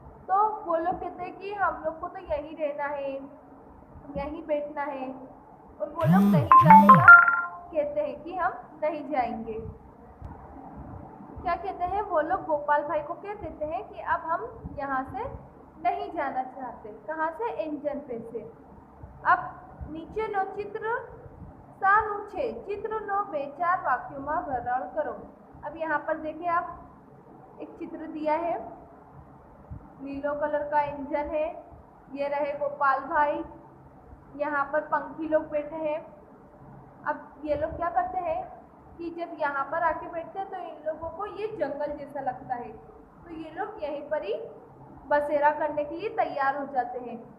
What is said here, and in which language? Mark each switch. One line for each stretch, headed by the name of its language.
Hindi: तो वो लोग कहते हैं कि हम लोग को तो यहीं रहना है, यहीं बैठना है। और वो लोग नहीं जाने का कहते हैं कि हम नहीं जाएंगे। क्या कहते हैं वो लोग, गोपाल भाई को कह देते हैं कि अब हम यहाँ से नहीं जाना चाहते। कहाँ से, इंजन पे से।
Gujarati: अब નીચે નો चित्र શાનું છે, चित्रનો બે ચાર વાક્યોમાં વર્ણન કરો।
Hindi: अब यहाँ पर देखिए आप, एक चित्र दिया है, नीलो कलर का इंजन है, ये रहे गोपाल भाई, यहाँ पर पंखी लोग बैठे हैं। अब ये लोग क्या करते हैं कि जब यहाँ पर आके बैठते हैं तो इन लोगों को ये जंगल जैसा लगता है, तो ये लोग यहीं पर ही बसेरा करने के लिए तैयार हो जाते हैं।